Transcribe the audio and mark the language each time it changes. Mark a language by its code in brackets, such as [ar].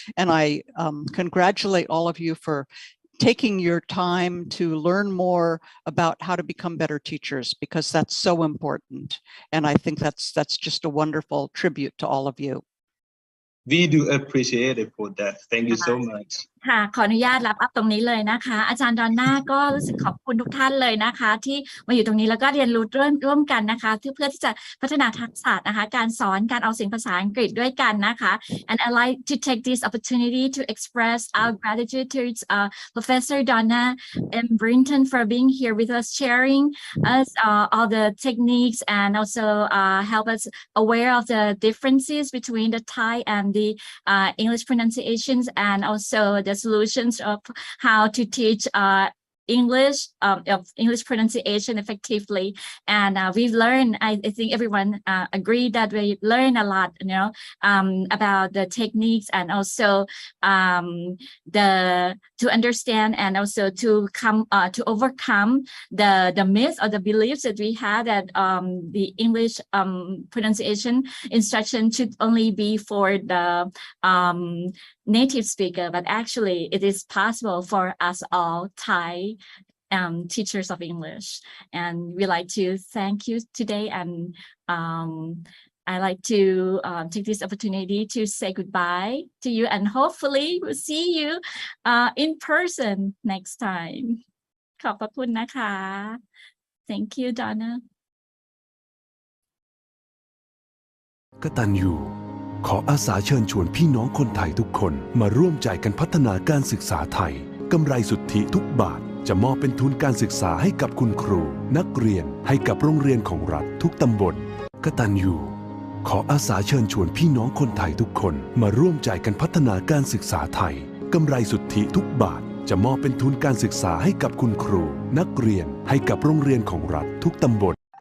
[en] And I congratulate all of you for taking your time to learn more about how to become better teachers, because that's so important. And I think that's just a wonderful tribute to all of you. We do appreciate it for that. Thank you so much. [th] ค่ะขออนุญาตรับอัพตรงนี้เลยนะคะอาจารย์ดอนน่าก็รู้สึกขอบคุณทุกท่านเลยนะคะที่มาอยู่ตรงนี้แล้วก็เรียนรู้ร่วมกันนะคะเพื่อที่จะพัฒนาทักษะนะคะการสอนการออกเสียงภาษาอังกฤษด้วยกันนะคะ [en] and I like to take this opportunity to express our gratitude to Professor Donna M. Brinton for being here with us, sharing us all the techniques and also help us aware of the differences between the Thai and the English pronunciations, and also the solutions of how to teach English of English pronunciation effectively, and we've learned. I think everyone agree that we learn a lot, about the techniques and also to understand and also to overcome the myths or the beliefs that we had that the English pronunciation instruction should only be for the native speaker, but actually it is possible for us all Thai teachers of English. And we like to thank you today, and I like to take this opportunity to say goodbye to you, and hopefully we'll see you in person next time. [th] ขอบพระคุณนะคะ [en] Thank you, Donna. [th] กตัญญูขออาสาเชิญชวนพี่น้องคนไทยทุกคนมาร่วมใจกันพัฒนาการศึกษาไทยกำไรสุทธิทุกบาทจะมอบเป็นทุนการศึกษาให้กับคุณครูนักเรียนให้กับโรงเรียนของรัฐทุกตำบลกตัญญูขออาสาเชิญชวนพี่น้องคนไทยทุกคนมาร่วมใจกันพัฒนาการศึกษาไทยกำไรสุทธิทุกบาทจะมอบเป็นทุนการศึกษาให้กับคุณครูนักเรียนให้กับโรงเรียนของรัฐทุกตำบล